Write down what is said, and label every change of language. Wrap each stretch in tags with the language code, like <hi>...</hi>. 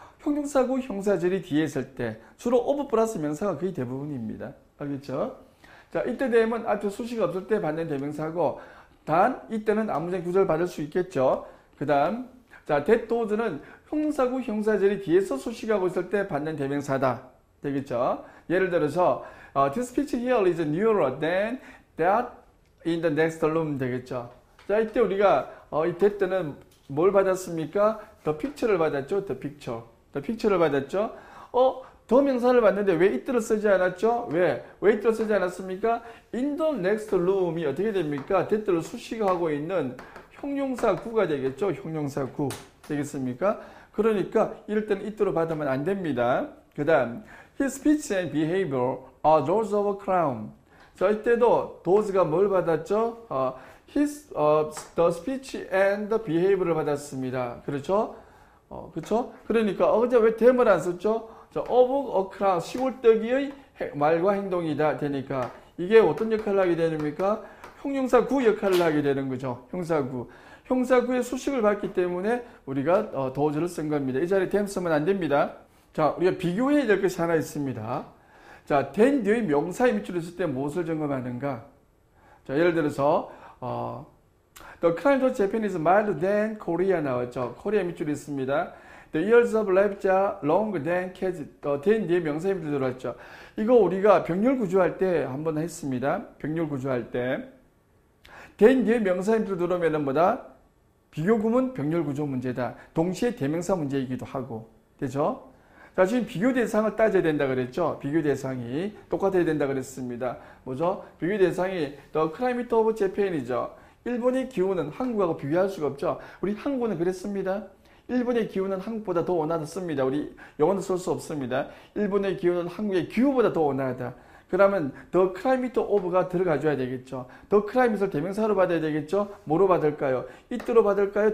<ko>형용사고 형사절이 뒤에 있을 때 주로 of 플러스 명사가 거의 대부분입니다. 알겠죠? 자, 이때 되면 앞에 수식이 없을 때 받는 대명사고, 단 이때는 아무튼 구절 받을 수 있겠죠. 그 다음, 자, that does는 형사고 형사절이 뒤에서 수식하고 있을 때 받는 대명사다. 되겠죠? 예를 들어서</ko> <en>this speech here is nearer than that in the next room</en> <ko>되겠죠. 자, 이때 우리가 이 that는 뭘 받았습니까? the picture를 받았죠. the picture를 받았죠. 더 명사를 받는데 왜 it를 쓰지 않았죠? 왜 it를 쓰지 않았습니까? in the next room이 어떻게 됩니까? that를 수식하고 있는 형용사 구가 되겠죠. 형용사 구 되겠습니까? 그러니까 이럴 때는 it로 받으면 안 됩니다. 그 다음</ko> <en>his speech and behavior are those of a clown.</en> <ko>자, 이때도 those가 뭘 받았죠? the speech and the behavior를 받았습니다. 그렇죠? 그렇죠? 그러니까 어제 왜 them을 안 썼죠? 자,</ko> <en>of a clown,</en> <ko>시골떡이의 말과 행동이다 되니까 이게 어떤 역할을 하게 됩니까? 형용사 구 역할을 하게 되는 거죠. 형사구의 수식을 받기 때문에 우리가 those를 쓴 겁니다. 이 자리에 them 쓰면 안 됩니다. 자, 우리가 비교해야 될 것이 하나 있습니다. 자, then 뒤의 명사의 밑줄을 쓸 때 무엇을 점검하는가? 자, 예를 들어서</ko> <en>The climate of Japan is milder than Korea</en> <ko>나왔죠. 코리아 밑줄이 있습니다.</ko> <en>The years of life are longer than kids.</en> <ko>then 뒤에 명사의 밑줄 들어왔죠. 이거 우리가 병렬 구조할 때 한번 했습니다. 병렬 구조할 때 then 뒤에 명사의 밑줄 들어오면 뭐다? 비교구문 병렬 구조 문제다. 동시에 대명사 문제이기도 하고. 되죠? 자, 지금 비교 대상을 따져야 된다 그랬죠? 비교 대상이 똑같아야 된다 그랬습니다. 뭐죠? 비교 대상이 The climate of Japan이죠. 일본의 기후는 한국하고 비교할 수가 없죠. 우리 한국은 그랬습니다. 일본의 기후는 한국보다 더 온화하습니다. 우리 영어는 쓸 수 없습니다. 일본의 기후는 한국의 기후보다 더 온화하다. 그러면 the climate of가 들어가줘야 되겠죠. the climate를 대명사로 받아야 되겠죠. 뭐로 받을까요? it로 받을까요?</ko>